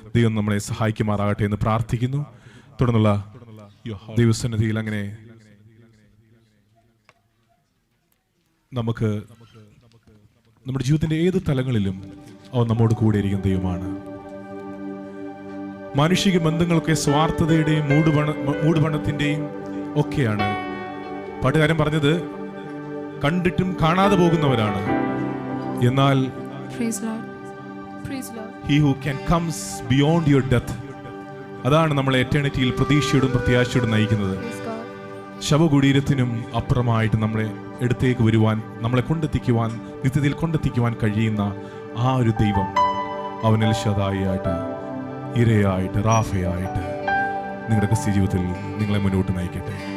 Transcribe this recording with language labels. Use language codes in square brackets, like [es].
[ml] ദൈവം നമ്മളെ സഹായിക്കുമാറാകട്ടെ എന്ന് പ്രാർത്ഥിക്കുന്നു. തുടർന്നുള്ള ദൈവസന്നിധിയിൽ അങ്ങനെ നമുക്ക് നമ്മുടെ ജീവിതത്തിന്റെ ഏത് തലങ്ങളിലും അവൻ നമ്മോട് കൂടെ ഇരിക്കുന്ന ദൈവമാണ്. മാനുഷിക ബന്ധങ്ങളൊക്കെ സ്വാർത്ഥതയുടെയും മൂടുപണത്തിന്റെയും ഒക്കെയാണ്. പാട്ടുകാരൻ പറഞ്ഞത് കണ്ടിട്ടും കാണാതെ പോകുന്നവരാണ്. എന്നാൽ [en] Praise Lord. Praise Lord. he who can comes beyond your death, [ml] അതാണ് നമ്മളെ എറ്റേണിറ്റിയിൽ പ്രതീക്ഷയോടും പ്രത്യാശയോടും നയിക്കുന്നത്. [en] Praise God. [ml] ശവകുടീരത്തിനും അപ്പുറമായിട്ട് നമ്മളെ എടുത്തേക്ക് വരുവാൻ, നമ്മളെ കൊണ്ടെത്തിക്കുവാൻ, നിത്യതയിൽ കൊണ്ടെത്തിക്കുവാൻ കഴിയുന്ന ആ ഒരു ദൈവം അവൻ എൽഷദായിയായിട്ട്, ഇരയായിട്ട്, റാഫയായിട്ട് നിങ്ങളുടെ ക്രിസ്ത്യ ജീവിതത്തിൽ നിങ്ങളെ മുന്നോട്ട് നയിക്കട്ടെ.